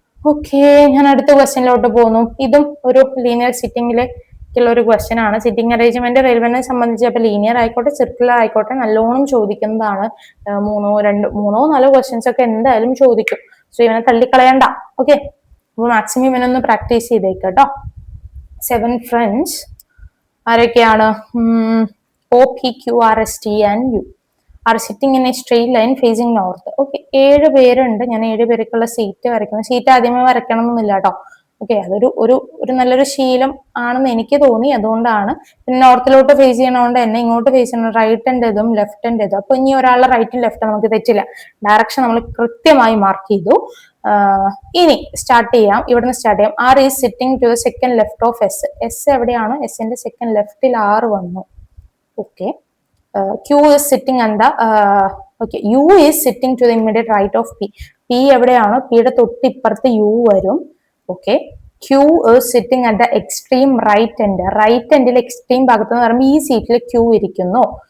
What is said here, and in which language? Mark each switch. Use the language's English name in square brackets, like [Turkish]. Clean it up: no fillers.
[Malayalam] Okay, ഞാൻ അടുത്ത ക്വസ്റ്റ്യനിലോട്ട് പോകുന്നു. ഇതും ഒരു ലീനിയർ സിറ്റിംഗിലേക്കുള്ള ഒരു ക്വസ്റ്റ്യൻ ആണ്. സിറ്റിംഗ് അറേഞ്ച്മെന്റ് റെയിൽവേനെ സംബന്ധിച്ച് അപ്പൊ ലീനിയർ ആയിക്കോട്ടെ സർക്കുലർ ആയിക്കോട്ടെ നല്ലോണം ചോദിക്കുന്നതാണ്. 3 4 ക്വസ്റ്റ്യൻസ് ഒക്കെ എന്തായാലും ചോദിക്കും. സോ ഇവനെ തള്ളിക്കളയണ്ട. ഓക്കെ, അപ്പൊ മാക്സിമം ഇവനൊന്ന് പ്രാക്ടീസ് ചെയ്തേക്കട്ടോ. 7 ഫ്രണ്ട്സ് ആരൊക്കെയാണ്? [English] O, P, Q, R, S, T and U are sitting in a straight line facing north. [Malayalam] Okay, 7 പേരുണ്ട്. ഞാൻ 7 പേർക്കുള്ള സീറ്റ് വരയ്ക്കുന്നു. സീറ്റ് ആദ്യമേ വരയ്ക്കണം എന്നില്ല കേട്ടോ. ഓക്കെ, അതൊരു ഒരു നല്ലൊരു ശീലം ആണെന്ന് എനിക്ക് തോന്നി. അതുകൊണ്ടാണ്. പിന്നെ നോർത്തിലോട്ട് ഫേസ് ചെയ്യണോണ്ട് തന്നെ ഇങ്ങോട്ട് ഫേസ് ചെയ്യണം. Right എൻ്റെതും left എൻ്റെതും. അപ്പൊ ഇനി ഒരാളുടെ റൈറ്റും ലെഫ്റ്റും നമുക്ക് തെറ്റില്ല. ഡയറക്ഷൻ നമ്മൾ കൃത്യമായി മാർക്ക് ചെയ്തു. ഇനി സ്റ്റാർട്ട് ചെയ്യാം. ഇവിടുന്ന് സ്റ്റാർട്ട് ചെയ്യാം. [English] R is sitting to the second left of S. [Malayalam] എവിടെയാണ്? എസിന്റെ സെക്കൻഡ് ലെഫ്റ്റിൽ ആർ വന്നു. [English] Okay, Q is sitting on the okay, U is sitting to the immediate right of P. [Malayalam] P എവിടെയാണോ പിയുടെ തൊട്ടിപ്പുറത്ത് U വരും. [English] Okay, Q is sitting at the extreme right end. [Malayalam] Right എൻഡിൽ extreme ഭാഗത്ത് എന്ന് പറയുമ്പോൾ ഈ സീറ്റിൽ Q ഇരിക്കുന്നു.